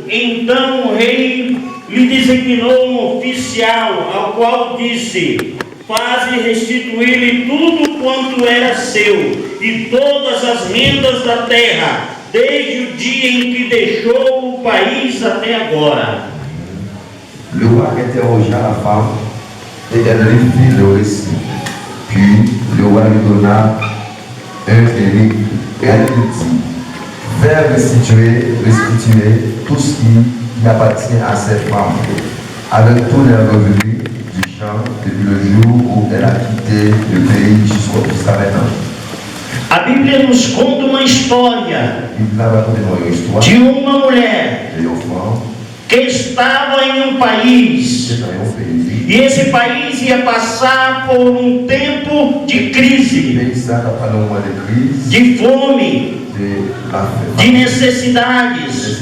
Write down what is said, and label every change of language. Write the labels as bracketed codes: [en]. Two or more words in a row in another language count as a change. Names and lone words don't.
[pt] Então o rei lhe designou um oficial, ao qual disse: faze restituir-lhe tudo quanto era seu e todas as rendas da terra, desde o dia em que deixou o país até agora. [fr] Le roi interrogea la femme et elle lui fit le récit. Puis le roi lui donna un verdict et elle lui dit: faire restituer tout ce qui appartient à cette femme, avec tous les revenus du champ depuis le jour où elle a quitté le pays jusqu'à maintenant. [pt] A Bíblia nos conta uma história de uma mulher que estava em um país, e esse país ia passar por um tempo de crise, de fome, de necessidades.